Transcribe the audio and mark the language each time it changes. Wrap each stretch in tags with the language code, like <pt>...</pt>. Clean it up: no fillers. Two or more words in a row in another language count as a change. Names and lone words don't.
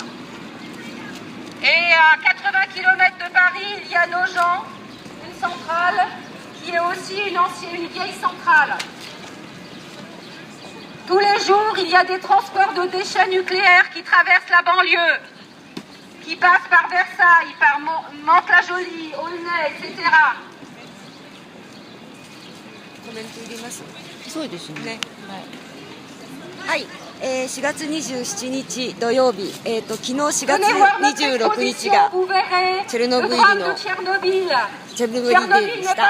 <fr>Et à 80 km de Paris, il y a Nogent, une centrale qui est aussi une vieille centrale. Tous les jours, il y a des transports de déchets nucléaires qui traversent la banlieue, qui passent par Versailles, par Mantes-la-Jolie, Aulnay, etc.</fr> <ja>コメント入れます。そうですね。はい。4月27日土曜日、昨日4月26日がチェルノブイリのチェルノブイリデーでした。</ja>